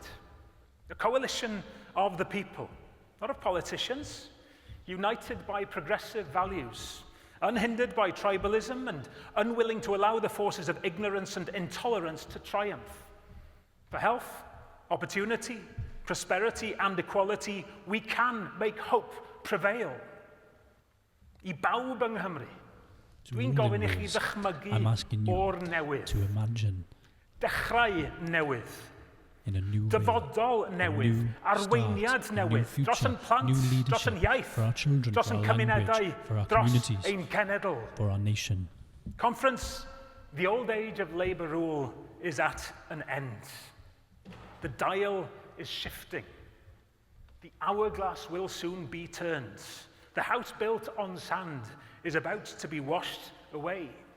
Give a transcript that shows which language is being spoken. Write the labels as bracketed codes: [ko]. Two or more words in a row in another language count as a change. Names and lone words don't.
[en] A coalition of the people, not of politicians, united by progressive values, unhindered by tribalism and unwilling to allow the forces of ignorance and intolerance to triumph. For health, opportunity, prosperity and equality, we can make hope prevail. [cy] I bawb yng Nghymru, dwi'n gofyn I chi ddychmygu o'r newydd. [en] To imagine [cy] Dechrau newydd. [en] in a new [cy] Dyfodol newydd, arweiniad newydd, dros yn plant, dros yn iaith, [en] for our children, [cy] dros [en] for [cy] yn [en] our [cy] cymunedau, [en] language, for our [cy] dros [en] communities, [cy] ein cenedl. [en] for our nation. Conference, the old age of Labour rule is at an end. The dial is shifting. The hourglass will soon be turned. The house built on sand is about to be washed away.